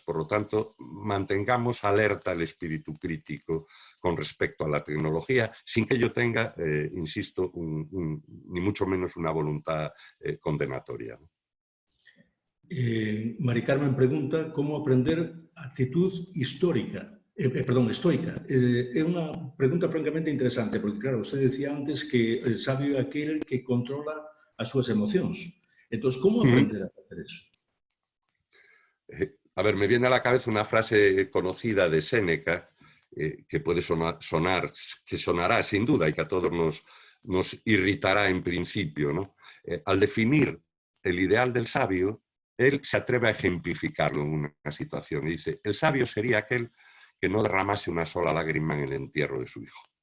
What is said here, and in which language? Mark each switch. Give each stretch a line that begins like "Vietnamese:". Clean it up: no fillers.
Spanish: Por lo tanto, mantengamos alerta el espíritu crítico con respecto a la tecnología, sin que yo tenga, insisto, ni mucho menos una voluntad condenatoria. Mari Carmen pregunta cómo aprender actitud estoica.
Galician: É unha pregunta francamente interesante, porque, claro,
Spanish: usted decía antes que el sabio
Galician: é aquel que controla as súas emocións. Entón, como aprender a facer eso?
Spanish: A ver, me viene a la cabeza una frase conocida de Séneca, que puede sonar, que sonará sin duda y que a todos nos irritará en principio, ¿no? Al definir el ideal del sabio, él se atreve a ejemplificarlo en una situación y dice, el sabio sería aquel que no derramase una sola lágrima en el entierro de su hijo.